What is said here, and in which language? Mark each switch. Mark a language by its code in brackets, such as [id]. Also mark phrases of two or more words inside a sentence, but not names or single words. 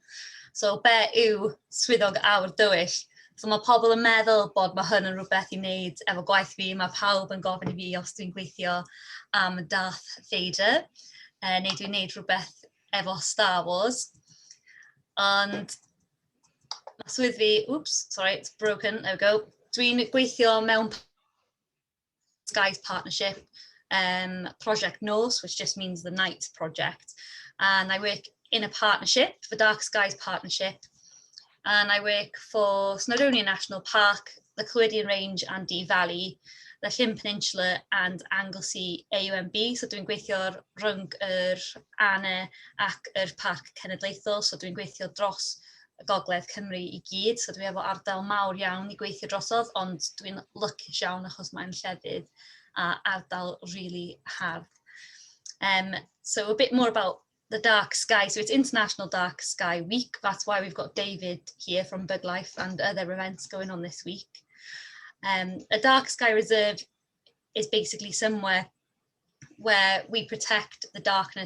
[cy] So be yw swyddog Awyr Dywyll? So mae pobl yn meddwl bod mae hwn yn rhywbeth I wneud efo gwaith fi. Mae pawb yn gofyn I fi os dwi'n gweithio am Darth Vader. Neu dwi'n wneud rhywbeth efo Star Wars. Ond mae swydd fi, [en] oops, sorry, it's broken, there we go. [cy] Dwi'n gweithio mewn [en] Skies Partnership, Project Norse, which just means the Night Project. And I work in a partnership, the Dark Skies Partnership. And I work for Snowdonia National Park, the Clwydian Range and Dee Valley, the Llyn Peninsula and Anglesey AUMB. [cy] So dwi'n gweithio rhwng yr ANE ac yr Parc Cenedlaethol. So dwi'n gweithio dros y Gogledd Cymru I gyd. So dwi efo ardal mawr iawn I gweithio drosodd, ond dwi'n lwcus iawn achos mae'n llefydd a ardal really hardd. [en] So a bit more about the Dark Sky. So it's International Dark Sky Week. That's why we've got David here from Bug Life and other events going on this week. A Dark Sky Reserve is basically somewhere where we protect the darkness.